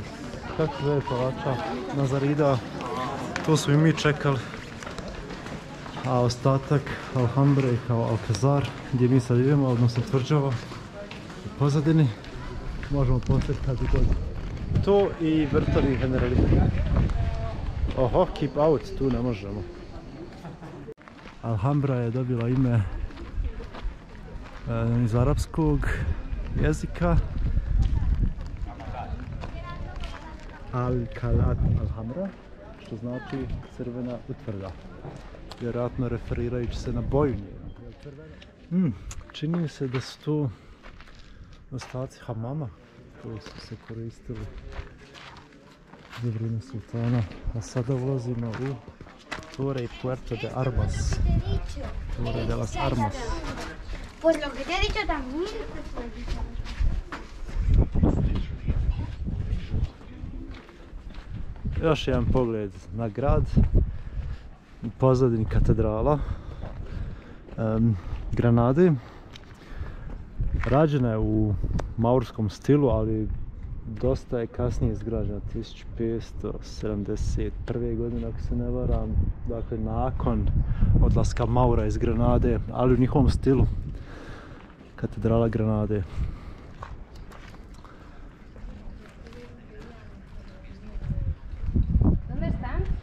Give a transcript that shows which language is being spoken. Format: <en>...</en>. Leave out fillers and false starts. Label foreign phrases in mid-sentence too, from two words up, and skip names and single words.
<hr>Kako se zove palača Nazarida? To smo i mi čekali. A ostatak Alhambre kao Alcazar, gdje mi sad idemo, odnosno tvrđava u pozadini, možemo posjetiti kad god. To i vrtovi Generalife.</hr> <en>Oho, keep out,</en> <hr>tu ne možemo. Alhambra je dobila ime iz arapskog jezika. Al-Kalat Alhambra, što znači crvena utvrda. Vjerojatno referirajući se na boju njenu. Čini mi se da su tu ostaci hamama koji su se koristili za vrijeme sultana. A sada ulazimo u Torre y Puerto de Armas. Torre de las Armas.</hr> <es>Pues lo que te he dicho también.</es> <hr>Još jedan pogled na grad. U pozadini katedrala Granade. Rađena je u maurskom stilu, ali dosta je kasnije izgrađena, 1571. godine ako se ne varam, dakle nakon odlaska Maura iz Granade, ali u njihovom stilu. Katedrala Granade.</hr> <es>¿Dónde están?</es>